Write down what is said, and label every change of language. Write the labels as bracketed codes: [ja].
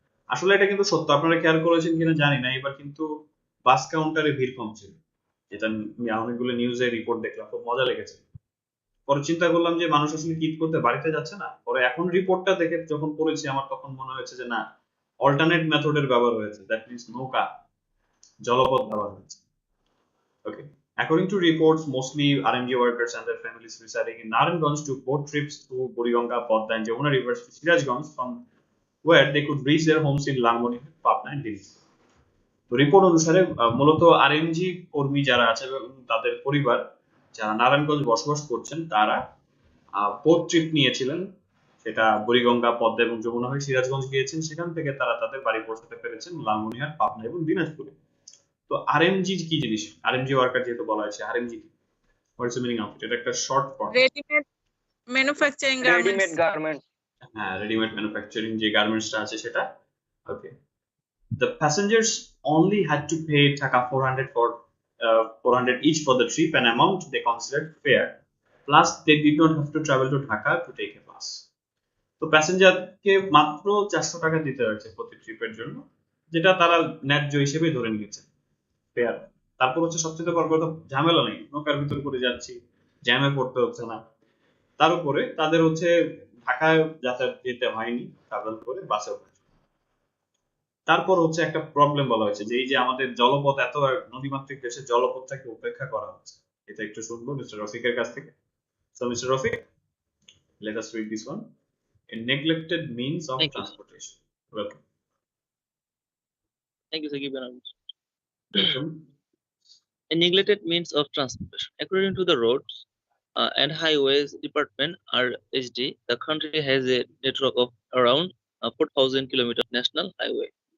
[bn] আসলে এটা কিন্তু সত্য, আপনারা খেয়াল করেছেন কিনা জানি না, এবার কিন্তু বাস কাউন্টারে ভিড় কম ছিল, যেটা আমি অনেকগুলো নিউজে রিপোর্ট দেখলাম, খুব মজা লেগেছে। পরে চিন্তা করলাম যে মানুষ আসলে ঈদ করতে বাড়িতে যাচ্ছে না। পরে এখন রিপোর্টটা দেখে যখন পড়েছি আমার তখন মনে হয়েছে যে না, অল্টারনেট মেথডের ব্যবহার হয়েছে, [en] that means [bn] নৌকা, জলপথ ব্যবহার হয়েছে। [en] Okay. According to reports, mostly RMG workers and their families residing in Naranganj took boat trips through Buriganga, Podda, and Jamuna rivers to Sirajganj, from where they could reach their homes in Langoni, Patna, and Delhi. [bn] তো report অনুসারে মূলত RMG কর্মী যারা আছে এবং তাদের পরিবার যারা নারায়ণগঞ্জ বসবাস করছেন তারা বোট ট্রিপ নিয়েছিলেন, সেটা বুড়িগঙ্গা, পদ্মা এবং যমুনা হয়ে সিরাজগঞ্জ গিয়েছেন। সেখান থেকে তারা তাদের বাড়ি পৌঁছাতে পেরেছেন লালমনিরহাট, পাবনা এবং দিনাজপুরে। তো আরএমজি কি জিনিস? আরএমজি ওয়ার্কার যেহেতু বলা হয়েছে, আরএমজি কি? [en] What's the meaning of it? [bn] এটা একটা short form. [en] Readymade manufacturing garments. Readymade garments. [bn] হ্যাঁ, রেডিমেড ম্যানুফ্যাকচারিং যে গার্মেন্টসটা আছে সেটা। [en] Okay. The passengers only had to pay Taka 400 each for the trip, an amount they considered fair. Plus, they did not have to travel to Dhaka to take a bus. [bn] তো প্যাসেঞ্জারকে মাত্র 400 টাকা দিতে হয়েছে প্রতি ট্রিপের জন্য, যেটা তারা ন্যায্য হিসেবে ধরে নিয়েছে, ফেয়ার। তারপর হচ্ছে সবচেয়ে বড় কথা, ঝামেলা নেই, নৌকার ভিতর করে যাচ্ছি, জ্যামে পড়তে হচ্ছে না। তার উপরে তাদের হচ্ছে ঢাকায় যাতায়াত যেতে হয়নি, ট্রাভেল করে বাসে উঠেছে। তারপর হচ্ছে একটা প্রবলেম বলা হয়েছে যে এই যে আমাদের জলপথ, এত নদীমাতৃক দেশে জলপথটাকে উপেক্ষা করা হচ্ছে। এটা একটু শুনবো মিস্টার রফিকের কাছ থেকে। [en] So mister Rafiq, let us read this one. A neglected means of Thank you. transportation. Welcome. Thank you, Sir. Welcome. A neglected means of transportation. According to the Roads and Highways Department (RHD), the country has a network of around 4,000 kilometers of national highway.